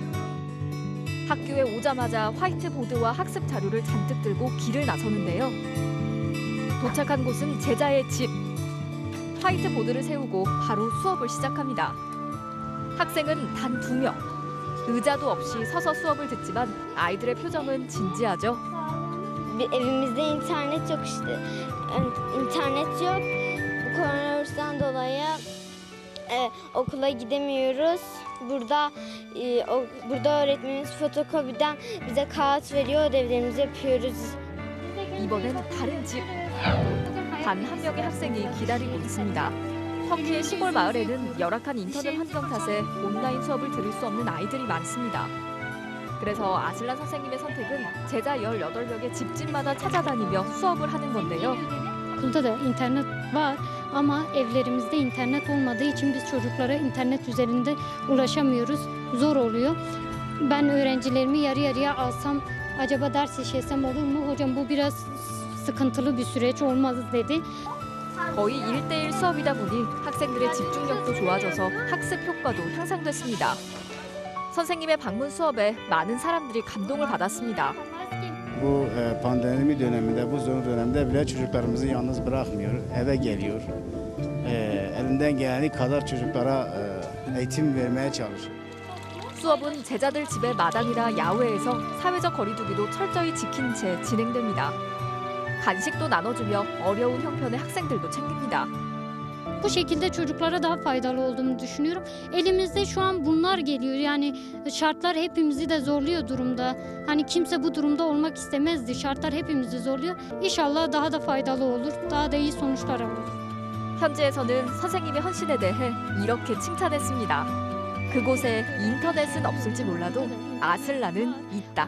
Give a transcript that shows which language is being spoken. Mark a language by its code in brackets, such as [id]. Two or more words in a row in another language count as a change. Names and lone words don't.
[ko] 학교에 오자마자 화이트보드와 학습 자료를 잔뜩 들고 길을 나서는데요. 도착한 곳은 제자의 집. 화이트보드를 세우고 바로 수업을 시작합니다. 학생은 단 2명. 의자도 없이 서서 수업을 듣지만 아이들의 표정은 진지하죠. [tr] Evimizde internet yok işte. İnternet yok. Bu koronavirüsten dolayı okula gidemiyoruz. Burada öğretmenimiz fotokopiden bize kağıt veriyor. ödevlerimizi yapıyoruz. [ko] 이번엔 다른 집. 단 한 명의 학생이 기다리고 있습니다. 터키의 시골 마을에는 열악한 인터넷 환경 탓에 온라인 수업을 들을 수 없는 아이들이 많습니다. 그래서 아슬란 선생님의 선택은 제자 18명의 집집마다 찾아다니며 수업을 하는 건데요. [tr] Okulda da internet var ama evlerimizde internet olmadığı için biz çocuklara internet üzerinde ulaşamıyoruz. Zor oluyor. Ben öğrencilerimi yarı yarıya alsam acaba ders işlesem olur mu? Hocam bu biraz sıkıntılı bir süreç olmaz dedi. [ko] 거의 1대1 수업이다 보니 학생들의 집중력도 좋아져서 학습 효과도 향상됐습니다. 선생님의 방문 수업에 많은 사람들이 감동을 받았습니다. [tr] Bu pandemi döneminde, bu zor dönemde bile çocuklarımızı yalnız bırakmıyor, eve geliyor. Elinden geleni kadar çocuklara eğitim vermeye çalışıyor. [ko] 수업은 제자들 집의 마당이나 야외에서 사회적 거리두기도 철저히 지킨 채 진행됩니다. 간식도 na눠주며 어려운 형편의 학생들도 챙깁니다. [tr] Bu şekilde çocuklara daha faydalı olduğunu düşünüyorum. Elimizde şu an bunlar geliyor. Yani şartlar hepimizi de zorluyor durumda. Hani kimse bu durumda olmak istemezdi. Şartlar hepimizi zorluyor. İnşallah daha da faydalı olur. Daha da iyi sonuçlar alır. [ko] 현지에서는 선생님의 헌신에 대해 이렇게 칭찬했습니다. 그곳에 인터넷은 없을지 몰라도 아슬란은 있다.